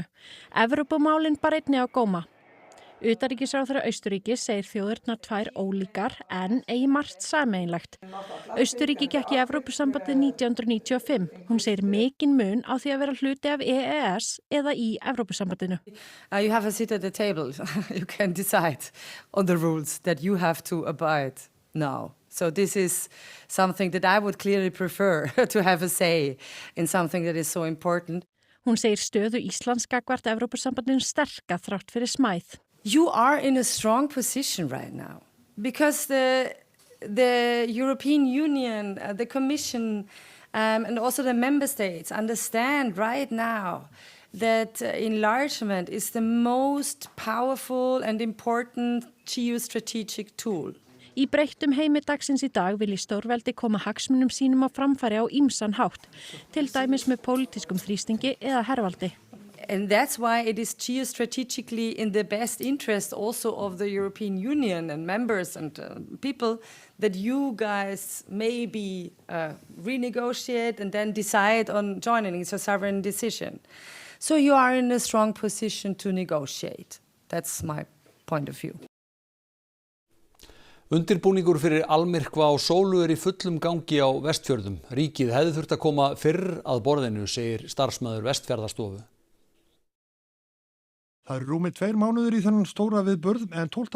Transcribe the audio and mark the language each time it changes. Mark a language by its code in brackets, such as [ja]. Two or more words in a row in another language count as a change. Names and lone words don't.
[is] Evrópumálin bar einnig á góma. Utanríkisráðherra Austurríkis segir þjóðirnar 2 ólíkar en eigi margt sameiginlegt. Austurríki gekk í Evrópusambandið 1995. Hún segir mikinn mun á því að vera hluti af EES eða í Evrópusambandinu. [en] You have a seat at the table. You can decide on the rules that you have to abide now. So this is something that I would clearly prefer to have a say in something that is so important. [is] Hún segir stöðu Íslands gagnvart Evrópusambandinu sterka þrátt fyrir smæð. [en] You are in a strong position right now because the European Union, the Commission, and also the member states understand right now that enlargement is the most powerful and important geostrategic tool. [is] Í breyttum heimi dagsins í dag vilji stórveldi koma hagsmunum sínum á framfæri á ýmsan hátt, til dæmis með pólitískum þrýstingi eða hervaldi. [en] And that's why it is geostrategically in the best interest also of the European Union and members and people that you guys maybe renegotiate and then decide on joining. It's a sovereign decision. So you are in a strong position to negotiate. That's my point of view. [is] Undirbúningur fyrir almyrkva á sólu í fullum gangi á Vestfjörðum. Ríkið hefði þurft að koma fyrr að borðinu, segir starfsmaður Vestfjarðastofu. Það rúmið 2 mánuðir í þennan stóra viðburð en 12.